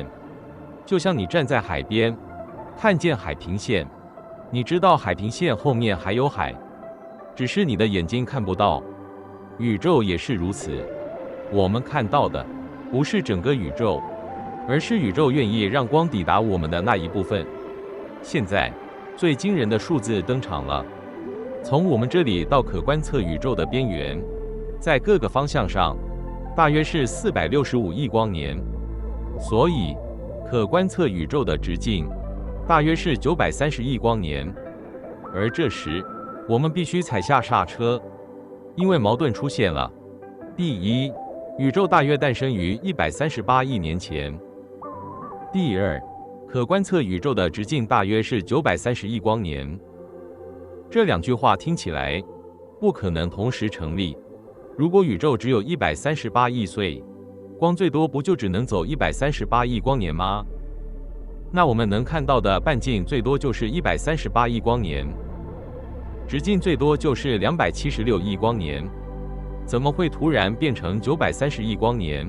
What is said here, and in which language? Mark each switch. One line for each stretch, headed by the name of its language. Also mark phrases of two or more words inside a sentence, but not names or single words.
Chinese: 就像你站在海邊，看見海平線，你知道海平線後面還有海，只是你的眼睛看不到。宇宙也是如此。我們看到的不是整個宇宙，而是宇宙願意讓光抵達我們的那一部分。現在，最驚人的數字登場了。從我們這裡到可觀測宇宙的邊緣，在各個方向上，大約是465億光年。所以，可觀測宇宙的直徑大約是930億光年。而這時，我們必須踩下剎車，因為矛盾出現了。第一，宇宙大約誕生於138億年前。第二，可觀測宇宙的直徑大約是930億光年。這兩句話聽起來不可能同時成立。如果宇宙只有138億歲，光最多不就只能走138億光年嗎？那我們能看到的半徑最多就是138億光年，直徑最多就是276億光年。怎麼會突然變成930億光年？